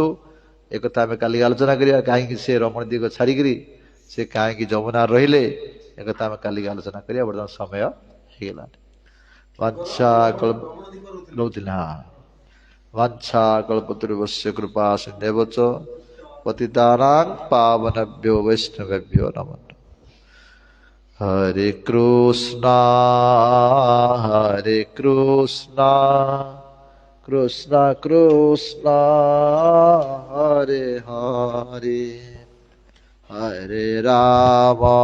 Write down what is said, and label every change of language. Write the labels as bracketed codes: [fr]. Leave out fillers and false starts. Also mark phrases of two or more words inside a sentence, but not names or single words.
[or] ଏକଥା ଆମେ କାଲି ଆଲୋଚନା କରିବା, କାହିଁକି ସେ ରମଣ ଦ୍ୱୀପ ଛାଡ଼ିକିରି ସେ କାହିଁକି ଯମୁନାରେ ରହିଲେ, ଏକଥା ଆମେ କାଲି ଆଲୋଚନା କରିବା। ବର୍ତ୍ତମାନ ସମୟ ହେଇଗଲାଣି। ବାଞ୍ଛା କଳ୍ପ ରହୁଥିଲା। [sa] ବାଞ୍ଛା କଳ୍ପତରୁଭ୍ୟଶ୍ଚ କୃପା ସିନ୍ଧୁଭ୍ୟଶ୍ଚ ପତିତାନାଂ ପାବନେଭ୍ୟୋ ବୈଷ୍ଣବେଭ୍ୟୋ ନମଃ। हरे कृष्णा कृष्णा कृष्णा हरे हरे, हरे राम